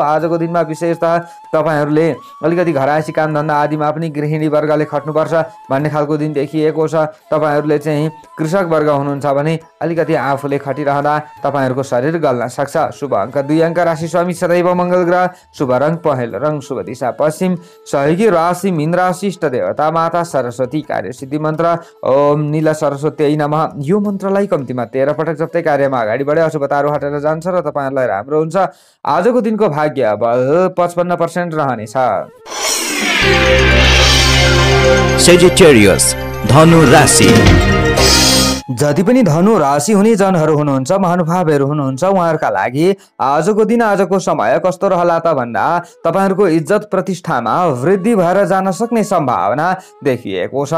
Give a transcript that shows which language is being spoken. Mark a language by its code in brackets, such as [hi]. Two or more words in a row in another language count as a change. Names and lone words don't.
[ne] आजको दिनमा विशेषतः तपाईहरुले अलिकति घरायसी काम धन्दा आदिमा पनि गृहिणी वर्गले खट्नुपर्छ भन्ने खालको दिन देखिएको छ। तपाईहरुले चाहिँ कृषक वर्ग हुनुहुन्छ भने अलिकति आफूले खटिरहँदा तपाईहरुको शरीर गल्न सक्छ। शुभ अङ्क 2 अङ्क राशि स्वामी सदैव मंगल ग्रह, शुभ रङ पहेँलो रङ, शुभ दिशा पश्चिम, सहयोगी राशि मीन राशि, इष्ट देवता माता सरस्वती, कार्य सिद्धि मन्त्र [sa] ओम नील सरस्वती नमः। [ne] यो मन्त्रलाई कम्तीमा 13 पटक जप्दै कार्यमा अगाडि बढे अशुभताहरू हटेर जान्छ र तपाईहरुलाई राम्रो हुन्छ। आजको दिनको भाग्य बल 55% रहनेछ। सेजिटेरियस धनु राशि। जति पनि धनु राशि हुने जनहरू हुनुहुन्छ, महानुभावहरू हुनुहुन्छ, उहाँहरूका लागि आजको दिन आजको समय कस्तो रहला त भन्दा तपाईहरुको इज्जत प्रतिष्ठामा वृद्धि भएर जान सक्ने सम्भावना देखिएको छ।